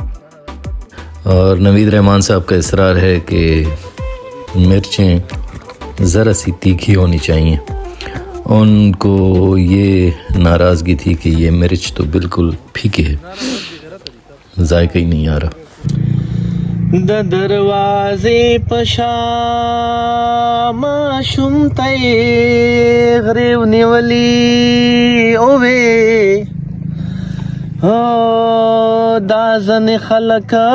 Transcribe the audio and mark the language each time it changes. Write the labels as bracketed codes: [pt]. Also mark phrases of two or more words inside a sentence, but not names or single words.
[ur] اور نوید رحمان صاحب کا اصرار ہے کہ مرچیں ذرا سی تیکھی ہونی چاہیے، ان کو یہ ناراضگی تھی کہ یہ مرچ تو بالکل پھیکی ہے، ذائقہ ہی نہیں آ رہا۔ [ps] د دروازې په شا ماشوم ته یې غریو نیولي اووې، دا ځنې خلک